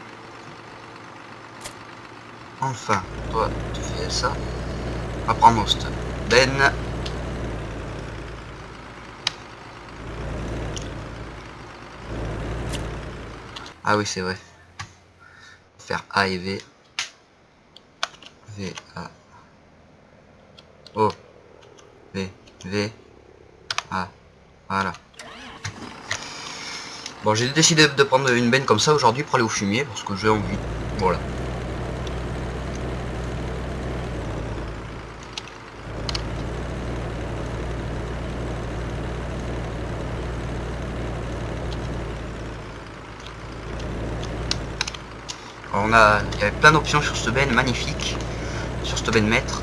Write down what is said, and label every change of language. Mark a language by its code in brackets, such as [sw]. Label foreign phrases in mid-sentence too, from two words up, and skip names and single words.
[fr] Enfin, toi, tu fais ça. On va prendre cette benne. Ah oui, c'est vrai. Faire A et V. V, A. O. V, V. A. Voilà. Bon, j'ai décidé de prendre une benne comme ça aujourd'hui pour aller au fumier parce que j'ai envie. Voilà. Alors il y avait plein d'options sur cette benne magnifique, sur cette benne maître.